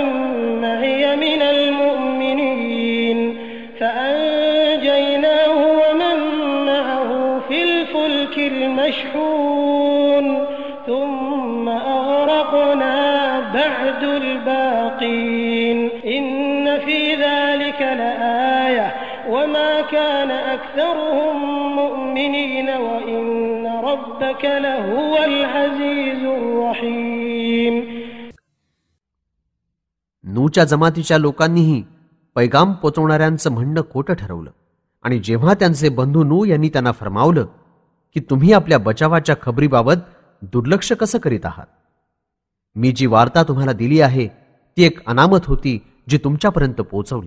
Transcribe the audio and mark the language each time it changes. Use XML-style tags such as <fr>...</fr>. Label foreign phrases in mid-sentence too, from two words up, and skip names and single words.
<ar>معي من المؤمنين فأنجيناه ومن معه في الفلك المشحون ثم أغرقنا بعد الباقين إن في ذلك لآية وما كان أكثرهم مؤمنين وإن ربك لهو العزيز الرحيم.</ar> <mr>नूच्या जमातीच्या लोकांनीही पैगाम पोचवणाऱ्यांचं म्हणणं खोटं ठरवलं आणि जेव्हा त्यांचे बंधू नू यांनी त्यांना फरमावलं की तुम्ही आपल्या बचावाच्या खबरीबाबत दुर्लक्ष कसं करीत आहात, मी जी वार्ता तुम्हाला दिली आहे ती एक अनामत होती जी तुमच्यापर्यंत पोहोचवली.</mr>